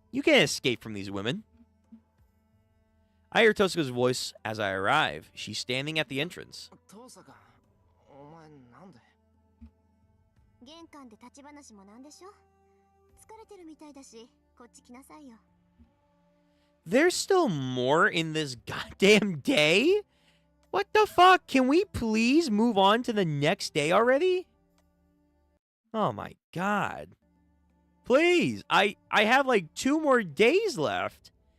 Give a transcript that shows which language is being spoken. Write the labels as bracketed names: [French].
[English] You can't escape from these women. I hear Tosuka's voice as I arrive. She's standing at the entrance. [Japanese] 父さん、お前なんで？玄関で立ち話もなんでしょ。疲れてるみたいだし、こっち来なさいよ。 [English] There's still more in this goddamn day? What the fuck? Can we please move on to the next day already? Oh my god. Please. I have like 2 more days left.